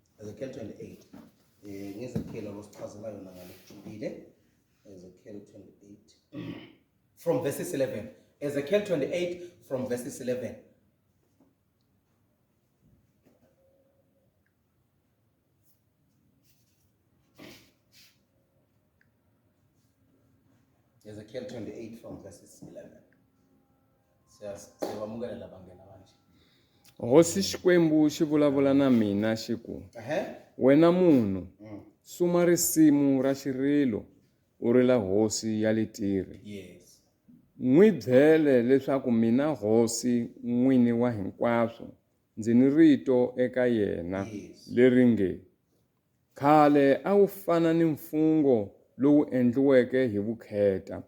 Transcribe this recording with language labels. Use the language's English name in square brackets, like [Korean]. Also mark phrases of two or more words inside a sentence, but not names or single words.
[English] Ezekiel 28. [Zulu] Ngezekiel olosichazela yona ngale kujulile. [English] Ezekiel 28 from verses 11. Ezekiel 28 from verses 11. Ezekiel 28 from verses 11. [Zulu] Siyawamukela labangena manje. [Tsonga] Hosi Xikwembu xi vulavula na mina xi ku, wena munhu, suma risimu ra xirilo u rila hosi ya le Tire. [English] Yes. [Tsonga] N'wi byele leswaku mina hosi n'wini wa hinkwaswo ndzi ni rito eka yena leri nge, khale a wu fana ni mfungo lowu endliweke hi vukheta.